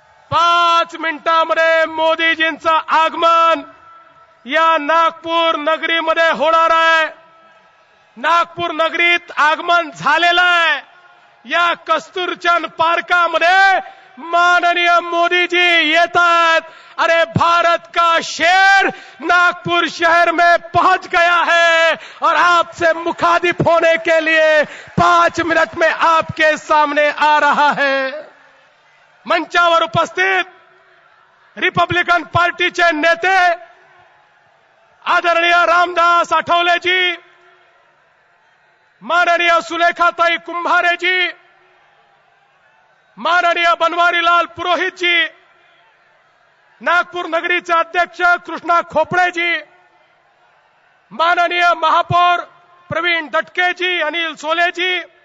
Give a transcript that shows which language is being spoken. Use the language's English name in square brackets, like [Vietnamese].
[Marathi] 5 मिनिटांमध्ये मोदीजींचं आगमन या नागपूर नगरीमध्ये होणार आहे. नागपूर नगरीत आगमन झालेलं आहे. या कस्तुरचंद पार्कामध्ये माननीय मोदीजी येतात. [Hindi] अरे भारत का शेर नागपुर शहर में पहुंच गया है और आपसे मुखातिब होने के लिए 5 मिनट में आपके सामने आ रहा है. [Marathi] मंचावर उपस्थित रिपब्लिकन पार्टीचे नेते आदरणीय रामदास आठवलेजी, माननीय सुलेखाताई कुंभारेजी, माननीय बनवारीलाल पुरोहितजी, नागपूर नगरीचे अध्यक्ष कृष्णा खोपड़ेजी, माननीय महापौर प्रवीण दटकेजी, अनिल सोलेजी,